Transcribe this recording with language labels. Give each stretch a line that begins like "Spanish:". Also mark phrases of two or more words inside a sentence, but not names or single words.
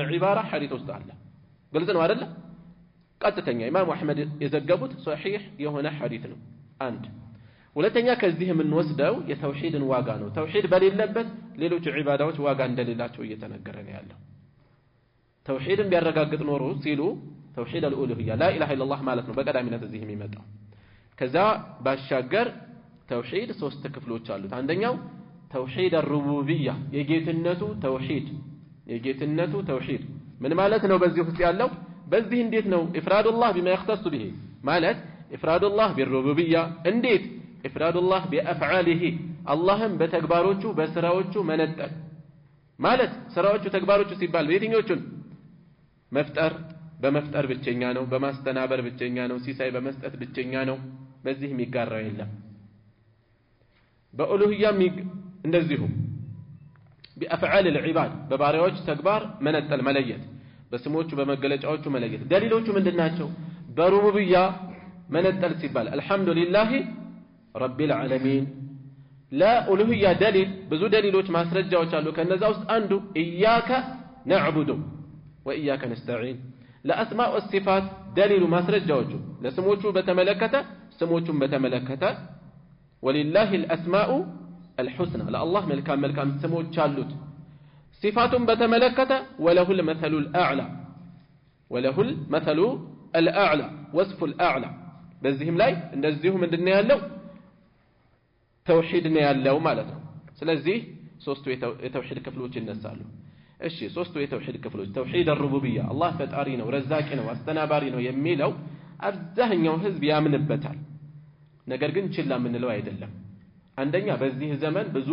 Amharic: ዒባራ ሐዲስ ውስጥ አለ ግልጽ ነው አይደል ቀጥተኛ ኢማም አህመድ የዘገቡት ሶሒህ የሆነ ሐዲስ ነው አንድ ሁለተኛ ከዚህ የምንወስደው የተውሂድን ዋጋ ነው ተውሂድ በሌለበት ሌሎች ዒባዳዎች ዋጋ እንደሌላቸው እየተነገረ ነው ያለው ተውሂድን ቢያረጋግጥ ኖሮ ሲሉ ተውሂድ
Arabic: الألوهية لا إله إلا الله
Amharic: ማለት ነው በቀዳሚነት እዚህ የሚመጣው ከዛ ባሻገር ተውሂድ ሶስት ክፍሎች አሉት አንደኛው ተውሂድ الربوبية የጌትነቱ ተውሂድ ምን ማለት ነው በዚህ ውስጥ ያለው በዚህ እንዴት ነው ኢፍራዱላህ
Arabic: بما يختص به
Amharic: ማለት ኢፍራዱላህ بالربوبية እንዴት ኢፍራዱላህ بأفعاله አላህም በተግባሮቹ በስራዎቹ መነጠል ማለት ስራዎቹ ተግባሮቹ ሲባል በየትኞቹን መፍጠር በመፍጠር ብቸኛ ነው በማስተናበር ብቸኛ ነው ሲሳይ በመስጠት ብቸኛ ነው በዚህ የሚጋራው የለም በኡሉሂያም እንደዚሁ
Arabic: بأفعال العباد
Amharic: በባሪያዎች ተግባር መነጠል መለየት በስሞቹ በመገለጫዎቹ መለየት ደሊሎቹ ምንድናቸው በሩቡብያ መነጠል ሲባል
Arabic: الحمد لله رب العالمين
Amharic: ለኡሉሂያ ደሊል ብዙ ደሊሎች ማስረጃዎች አሉ ከነዛ ውስጥ አንዱ
Arabic: إياك نعبد وإياك نستعين للأسماء والصفات
Amharic: ደሊሉ ማስረጃዎቹ ለስሞቹ በተመለከተ ስሞቹን በተመለከተ
Arabic: ولله الاسماء الحسنى
Amharic: ለአላህ መልካም ስሞች አሉት ሲፋቱን በተመለከተ
Arabic: وله المثل الاعلى وصف الاعلى
Amharic: በዚህም ላይ እንደዚሁ ምንድነው ያለው ተውሂድ ነው ያለው ማለት ነው ስለዚህ ሶስቱ የተውሂድ ክፍሎች ይነሳሉ እሺ ሶስቱ የተውሂድ ክፍሎች ተውሂድ الربوبية አላህ ፈጣሪ ነው ረዛቂ ነው አስተናባሪ ነው የሚለው አብዛኛው ህዝብ ያምንበታል ነገር ግን ችላ ምንለው አይደለም አንደኛ በዚህ ዘመን ብዙ